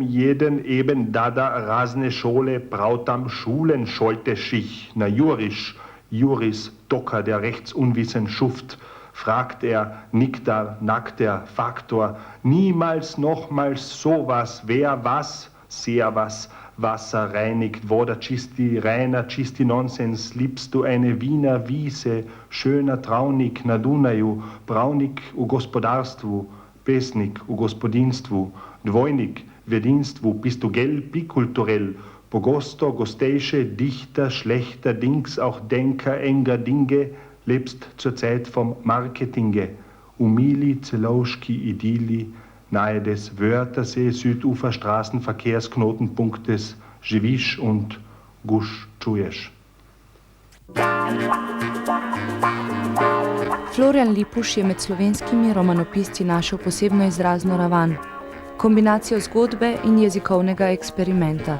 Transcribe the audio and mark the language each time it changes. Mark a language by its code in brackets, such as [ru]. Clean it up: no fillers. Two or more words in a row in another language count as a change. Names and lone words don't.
[de] jeden, eben, dada, [sl] razne šole, pravtam, [de] Schulen, scholte sich, na Juris, Docker, der rechtsunwissen Schuft, fragt nickt nackt Faktor, niemals, nochmals, sowas, wer was, sehr was, Wasser reinigt, [sl] voda čisti, reiner, čisti [de] Nonsens, liebst du eine Wiener Wiese, schöner [sl] Traunik na Dunaju, Braunik v gospodarstvu, pesnik v gospodinstvu, dvojnik v jedinstvu, [de] bist du gel, bikulturell, [sl] pogosto, gostejše, [de] dichter, schlechter, Dings, auch Denker, enger Dinge, lebst zur Zeit vom Marketinge, [sl] umili, celovski, idili, [de] nahe des Wörthersee, Südufer Straßenverkehrsknotenpunktes Živiš und Guš čuješ. [sl] Florian Lipuš je med slovenskimi romanopisci našel posebno izrazno ravan, kombinacijo zgodbe in jezikovnega eksperimenta.